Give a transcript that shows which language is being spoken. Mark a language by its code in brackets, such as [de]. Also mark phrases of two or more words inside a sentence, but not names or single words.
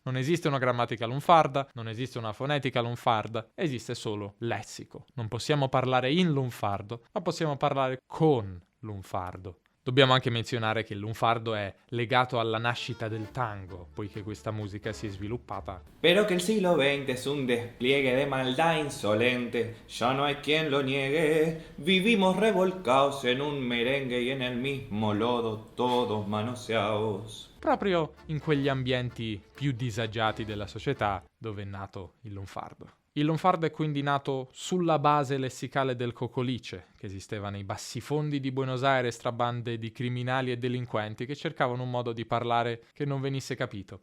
[it] Non esiste una grammatica lunfarda, non esiste una fonetica lunfarda, esiste solo lessico. Non possiamo parlare in lunfardo, ma possiamo parlare con lunfardo. Dobbiamo anche menzionare che il lunfardo è legato alla nascita del tango, poiché questa musica si è sviluppata. [es] Pero que el siglo XX es un despliegue de maldad insolente, ya no hay quien lo niegue. Vivimos revolcados en un merengue y en el mismo lodo, todos manoseados. [it] Proprio in quegli ambienti più disagiati della società dove è nato il lunfardo. Il lunfardo è quindi nato sulla base lessicale del cocolice, che esisteva nei bassifondi di Buenos Aires tra bande di criminali e delinquenti che cercavano un modo di parlare che non venisse capito.